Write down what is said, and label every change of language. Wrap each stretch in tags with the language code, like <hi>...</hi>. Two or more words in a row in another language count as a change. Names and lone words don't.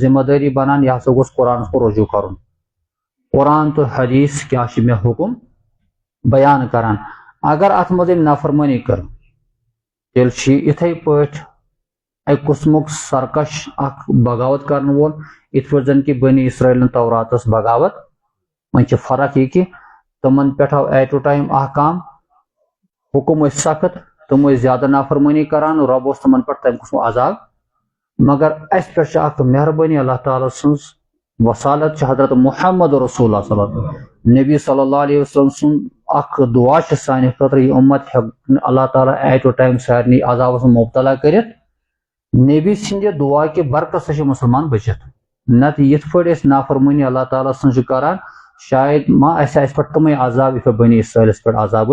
<ks>ذمہٕ دٲری بنان یہِ ہسا گوٚژھ قرآنس کُن رجوٗع کرُن قرآن تہٕ حدیث کیٛاہ چھِ مےٚ حُکم بیان کران اگر اتھ منٛز أمۍ نافرمٲنی کٔر تیٚلہِ چھِ یہِ یِتھٕے پٲٹھۍ اکہِ قٕسمُک سرکش اکھ بغاوت کرن وول یِتھ پٲٹھۍ زن کہ بنی اسرائیلن توراتس بغاوت وۄنۍ چھِ فرق یہِ کہ تِمن پٮ۪ٹھ آو ایٹ</ks> <en>a time</en> <ks>احکام حُکم ٲسۍ سخت تِم ٲسۍ زیادٕ نافرمٲنی کران رۄب اوس تِمن پٮ۪ٹھ تمہِ قٕسمُک عذاب مگر اسہِ پٮ۪ٹھ چھِ اکھ مہربٲنی اللہ تعالیٰ سٕنٛز وصالت چھِ حضرت محمد رسول اللہ</ks> <ar>صلی اللہ علیہ وسلم</ar> <ks>نبی</ks> <ar>صلی اللہ علیہ وسلم</ar> <ks>سُنٛد اکھ دعا چھِ سانہِ خٲطرٕ یہِ اُمت ہٮ۪کہِ نہٕ اللہ تعالیٰ</ks> <en>at a time</en> <ks>سارنٕے عذابس منٛز مبتلا کٔرِتھ نبی سٕنٛدِ دعا کہِ برکت سۭتۍ چھِ مسلمان بٔچِتھ نتہٕ یِتھ پٲٹھۍ أسۍ نافرمٲنی اللہ تعالیٰ سٕنٛز چھِ کران شاید ما اسہِ آسہِ پتہٕ تِمے عذاب یِتھ پٲٹھۍ بنی اسرائیلس پٮ۪ٹھ عذاب</ks>